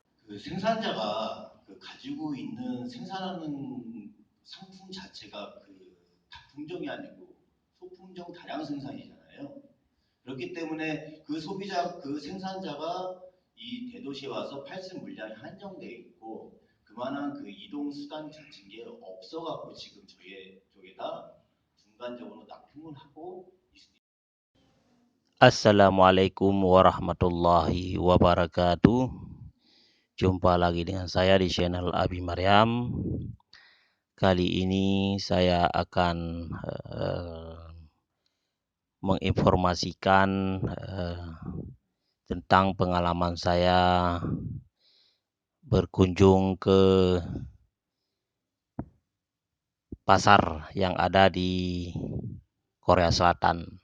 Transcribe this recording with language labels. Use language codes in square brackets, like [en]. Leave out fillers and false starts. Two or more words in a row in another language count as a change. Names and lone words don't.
[ko] 그 생산자가 가지고 있는 생산하는 상품 자체가 다품종이 아니고 소품종 다량 생산이잖아요. 그렇기 때문에 그 소비자, 그 생산자가 이 대도시에 와서 팔 수 있는 물량이 한정돼 있고 그만한 이동 수단 같은 게 없어갖고 지금 저희 쪽에다 중간적으로 납품을 하고 있습니다. [ar] السلام عليكم ورحمة الله وبركاته. [id] Jumpa lagi dengan saya di channel Abi Maryam. Kali ini saya akan menginformasikan tentang pengalaman saya berkunjung ke pasar yang ada di Korea Selatan.